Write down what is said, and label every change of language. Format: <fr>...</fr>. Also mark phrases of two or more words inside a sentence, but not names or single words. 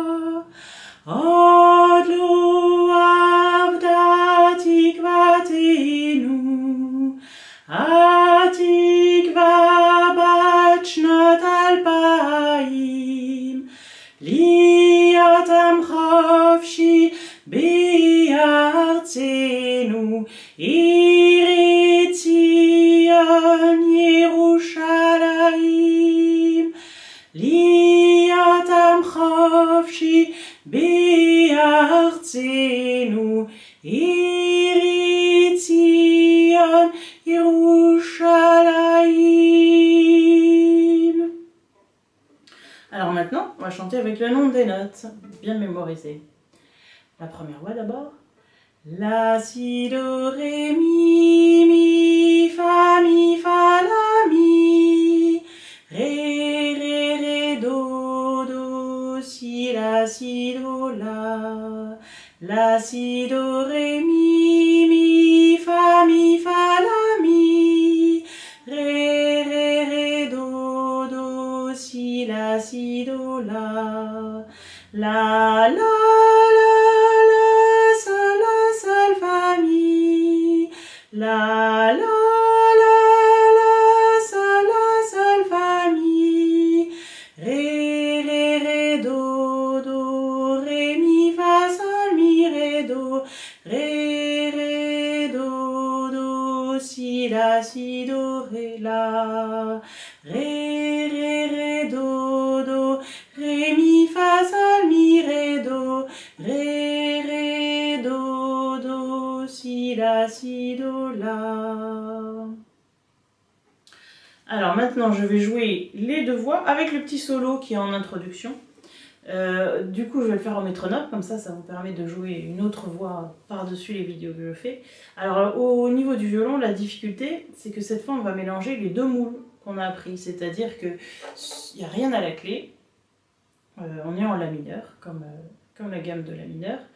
<he>עוד לא אבדה תקוותנו התקווה בת שנות אלפיים ליאתם חבשי בארצנו ארץ ציון ירושלים ליאתם חבשי בארצנו ארץ ציון ירושלים.</he> <fr>Alors maintenant, on va chanter avec le nom des notes, bien mémorisé. La première voix d'abord. La, si, do, ré, mi, fa, la, mi. Ré, do, si, do, la. La, si, do, ré, mi, fa, la, mi. Ré, do, si, do, la. La, sol, fa, mi. La, sol, fa, mi. Ré, do, ré, mi, fa, sol, mi, ré, do. Ré, do, si, do, ré, la. Ré, do, ré, mi, fa, sol, mi, ré, do. Ré, do, si, do, la. Alors maintenant je vais jouer les deux voix avec le petit solo qui est en introduction. Du coup je vais le faire en métronome, comme ça vous permet de jouer une autre voix par-dessus les vidéos que je fais. Alors au niveau du violon, la difficulté c'est que cette fois on va mélanger les deux moules qu'on a appris, c'est-à-dire qu'il n'y a rien à la clé, on est en la mineur, comme la gamme de la mineur.</fr>